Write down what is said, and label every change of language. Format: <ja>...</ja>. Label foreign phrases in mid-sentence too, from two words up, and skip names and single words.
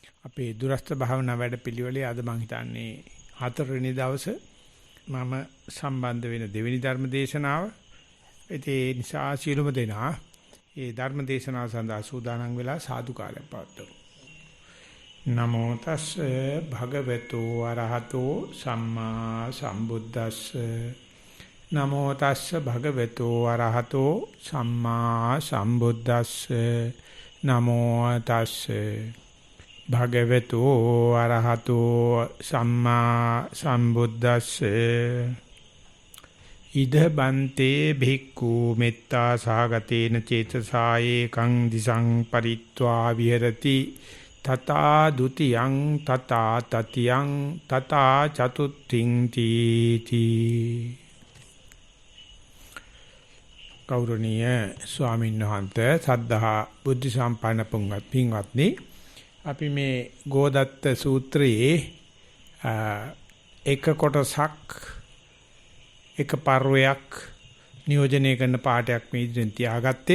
<si>අපේ දුරස්ත භාවනා වැඩපිළිවෙලේ අද මම හිතන්නේ 4 වෙනි දවසේ මම සම්බන්ධ වෙන දෙවෙනි ධර්ම දේශනාව. ඒ නිසා සියලුම දෙනා ඒ ධර්ම දේශනාව සඳහා සූදානම් වෙලා සාදුකාරයක් පවත්වමු.</si> <pi>නමෝ තස්සේ භගවතු වරහතෝ සම්මා සම්බුද්දස්සේ නමෝ තස්සේ භගවතු වරහතෝ සම්මා සම්බුද්දස්සේ නමෝ තස්සේ භගවතු අරහතෝ සම්මා සම්බුද්දස්සේ ඉද බන්තේ භික්ඛු මෙත්තා සාගතේන චේතසායේ කං දිසං පරිත්වා විහෙරති තථා ဒ ුතියං තථා තතියං තථා චතුත්ථින් තීති.</pi> <si>ගෞරවනීය ස්වාමීන් වහන්සේ සද්ධා බුද්ධ සම්පන්න පින්වත්නි, අපි මේ ගෝදත්ත සූත්‍රයේ එක කොටසක් එක පර්වයක් නියෝජනය කරන පාඩයක් මේ ඉදිරියෙන් තියාගත්තේ.</si>